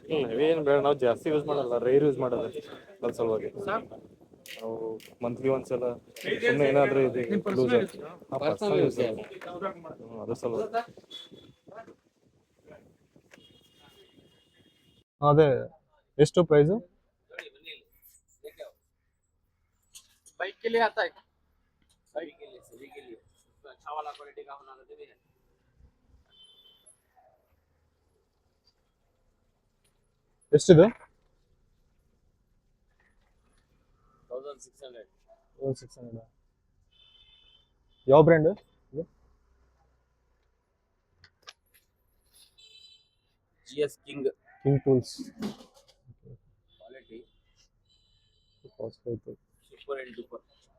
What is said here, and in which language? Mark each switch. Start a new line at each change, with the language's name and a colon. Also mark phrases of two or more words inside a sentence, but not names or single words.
Kannada: ಹೆವಿ ಏನು ಬೇಡ ನಾವು ಜಾಸ್ತಿ ಯೂಸ್ ಮಾಡಲ್ಲ
English: rare use
Kannada: ಮಾಡೋದು ಅದ್ರ ಸಲುವಾಗಿ ಸಾಕು ನಾವು ಮಂತ್ಲಿ ಒಂದ್ಸಲ ಸುಮ್ಮನೆ ಏನಾದರೂ ಇದೆ ನಿಮ್ಮ ಲೂಸ್ ಪರ್ಸನಲ್ ಯೂಸ್ ಅದ್ರ ಸಲುವಾಗಿ ಅದೇ ಎಷ್ಟು ಪ್ರೈಸು?
Hindi: बाइक के लिए आता है क्या? बाइक के लिए सभी के लिए उसका अच्छा वाला क्वालिटी का होना तो भी है।
Kannada: ಎಷ್ಟಿದು? 1600 600. ಯಾವ ಬ್ರ್ಯಾಂಡ್? GS King ಕಿಂಗ್ ಟೂಲ್ಸ್. क्वालिटी ಕಾಸ್ಟ್ ಆಯ್ತು.
English: super and duper